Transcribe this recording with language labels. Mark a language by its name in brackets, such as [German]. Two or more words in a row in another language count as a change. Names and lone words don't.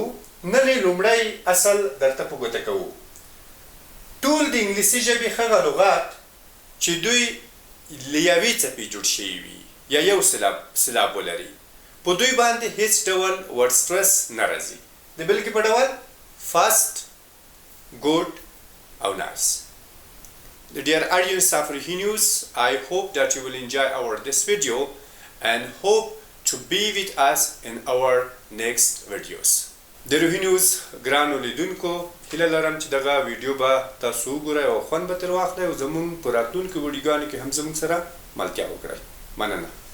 [Pashto] نن لومړی اصل درته په ګوته کوو. ټول د انګلیسي ژبې هغه لغات چې دوی له یوې څپې جوړ شوي وي یا یو سیلاب ولري، په دوی باندې هیڅ ډول [English] word stress [Pashto] نه راځي. د بېلګې په ډول فاست، ګوډ او نایس. [English] Dear audience of News, I hope that you will enjoy this video and hope to be with us in our next videos. [Pashto] د روحي نیوز ګرانو لیدونکو هیله لرم چې دغه ویډیو به تاسو وګورئ او خوند به ترې واخلئ او زموږ په راتلونکو ویډیوګانو کې هم زموږ سره ملتیا وکړئ. مننه.